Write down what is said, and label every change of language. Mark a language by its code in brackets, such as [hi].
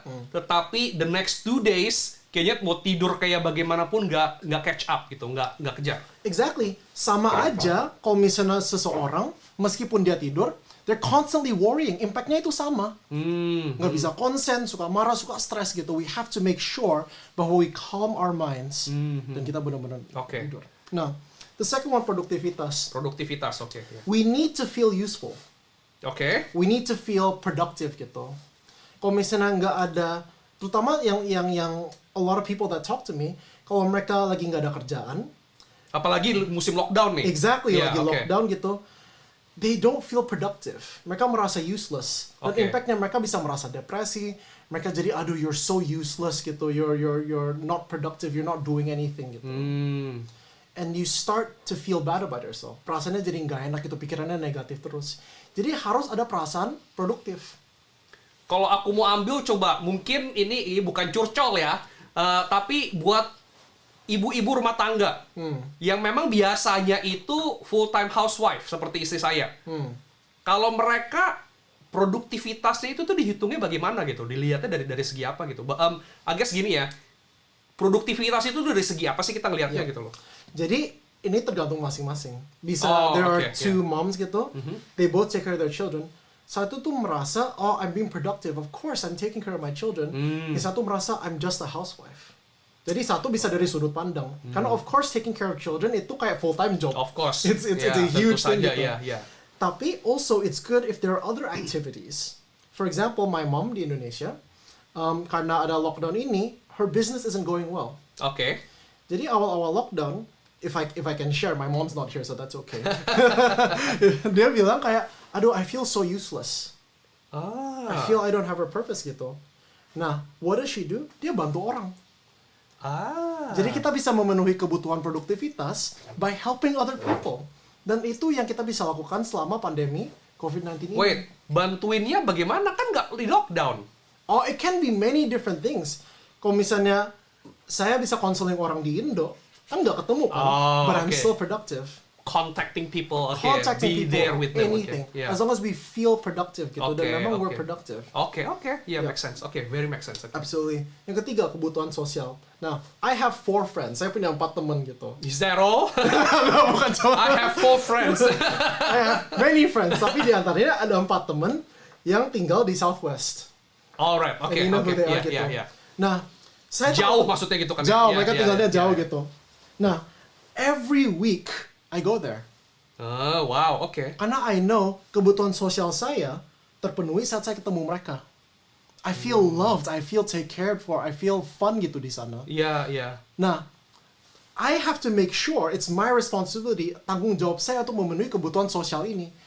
[id] Tetapi [en] the next 2 days, [id] kayaknya mau tidur kayak bagaimanapun nggak [en] catch up [id] gitu, nggak kejar. [en] Exactly. [id] Sama aja kalau misalnya seseorang, meskipun dia tidur, [en] they're constantly worrying. [id] Impact-nya itu sama. Nggak bisa konsen, suka marah, suka stres gitu. [en] We have to make sure [id] bahwa [en] we calm our minds. [id] Dan kita benar-benar tidur. Nah, [en] the second one, [id] produktivitas. Produktivitas, oke. Yeah. [en] We need to feel useful. [id] Oke. [en] We need to feel productive [id] gitu. Kalau misalnya nggak ada, terutama yang [en] a lot of people that talk to me, [id] kalau mereka lagi nggak ada kerjaan, apalagi musim lockdown nih. [en] Exactly, [id] lagi lockdown gitu, [en] they don't feel productive. [id] Mereka merasa useless. Dan impactnya mereka bisa merasa depresi. Mereka jadi, aduh, [en] you're so useless gitu. You're not productive. You're not doing anything gitu. And you start to feel bad about yourself. [id] Perasaannya jadi nggak enak gitu, pikirannya negatif terus. Jadi harus ada perasaan produktif. Kalau aku mau ambil, coba, mungkin ini bukan curcol ya, tapi buat ibu-ibu rumah tangga yang memang biasanya itu full-time housewife seperti istri saya. Kalau mereka produktivitasnya itu tuh dihitungnya bagaimana gitu, dilihatnya dari segi apa gitu. [en] I guess [id] gini ya, produktivitas itu dari segi apa sih kita ngelihatnya gitu loh. Jadi ini tergantung masing-masing. Bisa [en] there are 2 moms gitu, they both take care of their children. [id] Satu tuh merasa, [en] I'm being productive. Of course, I'm taking care of my children. [id] Yang satu merasa, [en] I'm just a housewife. [id] Jadi satu bisa dari sudut pandang. Karena [en] of course, taking care of children [id] itu kayak [en] full-time job. Of course. It's a huge thing gitu. Yeah. [id] Tapi [en] also, it's good if there are other activities. For example, my mom di Indonesia, [id] karena ada lockdown ini, [en] her business isn't going well. [id] Oke. Jadi awal-awal lockdown, [en] if I can share, my mom's not here, so that's okay. [id] Dia bilang kayak, aduh, [en] I feel so useless. I feel I don't have a purpose gitu. [id] Nah, [en] what does she do? [id] Dia bantu orang. Jadi kita bisa memenuhi kebutuhan produktivitas [en] by helping other people. [id] Dan itu yang kita bisa lakukan selama pandemi COVID-19 ini. [en] Wait, [id] bantuinnya bagaimana? Kan nggak di lockdown. [en] Oh, it can be many different things. [id] Kalau misalnya saya bisa konseling orang di Indo, kan nggak ketemu kan, [en] but I'm still productive. contacting people, contacting be people, there with them, anything. As long as we feel productive gitu, [id] dan memang [en] we're productive. Yeah, makes sense. Very makes sense. Absolutely. [id] Yang ketiga, kebutuhan sosial. [en] Now, I have 4 friends. [id] Saya punya 4 teman gitu. [en] Is that all? [id] No, bukan cuma. [en] I have 4 friends. I have many friends, [id] tapi di antaranya ada 4 teman yang tinggal di Southwest. [en] Alright, yeah. [id] Nah, saya jauh maksudnya gitu kan? Jauh, mereka tinggalnya jauh gitu. Nah, [en] every week I go there. Oh, wow, [id] Karena [en] I know [id] kebutuhan sosial saya terpenuhi saat saya ketemu mereka. [en] I feel loved, I feel take cared for, I feel fun gitu [id] di sana. Iya. Nah, [en] I have to make sure it's my responsibility, [id] tanggung jawab saya untuk memenuhi kebutuhan sosial ini.